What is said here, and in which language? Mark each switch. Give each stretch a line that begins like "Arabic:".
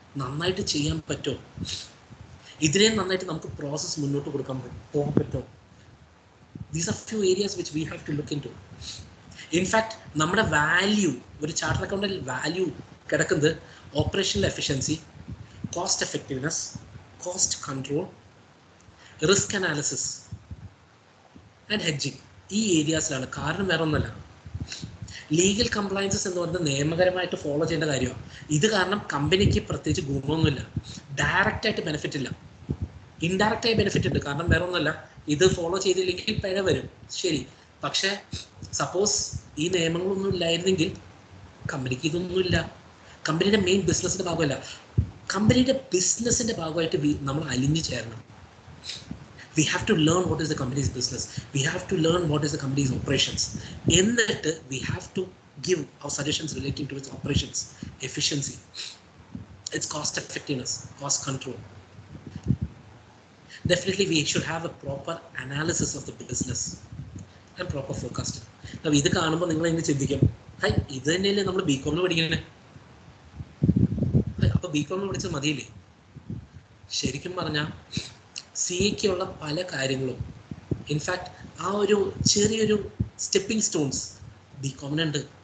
Malayalam: നന്നായിട്ട് ചെയ്യാൻ പറ്റുമോ, ഇതിനെ നന്നായിട്ട് നമുക്ക് പ്രോസസ്സ് മുന്നോട്ട് പോകാൻ പറ്റുമോ?
English: These are few areas which we have to look into. In fact,
Malayalam: നമ്മുടെ വാല്യൂ, ഒരു ചാർട്ടർ അക്കൗണ്ടിൽ വാല്യൂ കിടക്കുന്നത് operational efficiency, cost effectiveness, cost control, risk analysis and hedging, ഈ ഏരിയാസിലാണ്. കാരണം വേറെ ഒന്നല്ല, ലീഗൽ കംപ്ലയൻസസ് എന്ന് പറയുന്നത് നിയമപരമായിട്ട് ഫോളോ ചെയ്യേണ്ട കാര്യമാണ്. ഇത് കാരണം കമ്പനിക്ക് പ്രത്യേകിച്ച് ഗുണമൊന്നുമില്ല, ഡയറക്റ്റായിട്ട് ബെനിഫിറ്റ് ഇല്ല, ഇൻഡയറക്റ്റായി ബെനിഫിറ്റ് ഉണ്ട്. കാരണം വേറെ ഒന്നല്ല, ഇത് ഫോളോ ചെയ്തില്ലെങ്കിൽ പിഴ വരും, ശരി. പക്ഷേ സപ്പോസ് ഈ നിയമങ്ങളൊന്നും ഇല്ലായിരുന്നെങ്കിൽ കമ്പനിക്ക് ഇതൊന്നുമില്ല, കമ്പനിയുടെ മെയിൻ ബിസിനസ്സിൻ്റെ ഭാഗമല്ല, കമ്പനിയുടെ ബിസിനസ്സിൻ്റെ ഭാഗമായിട്ട് നമ്മൾ അലിഞ്ഞു ചേരണം.
English: We have to learn what is the company's business. We have to learn what is the company's operations.
Malayalam: എന്നിട്ട്
English: we have to give our suggestions relating to its operations, efficiency, its cost effectiveness, cost control. Definitely we should have a proper analysis of the business and proper forecasting.
Malayalam: Now ഇത് കാണുമ്പോൾ നിങ്ങൾ എങ്ങനെ ചിന്തിക്കും, high ഇത് തന്നെയല്ലേ നമ്മൾ ബികോമിന് പഠിക്കണേ, അപ്പോൾ ബികോമിന് പഠിച്ചത് മതിയില്ലേ? ശരിക്കും പറഞ്ഞാൽ CA-ക്കുള്ള പല കാര്യങ്ങളും, ഇൻഫാക്ട് ആ ഒരു ചെറിയൊരു സ്റ്റെപ്പിംഗ് സ്റ്റോൺസ് ബികോമിനുണ്ട്.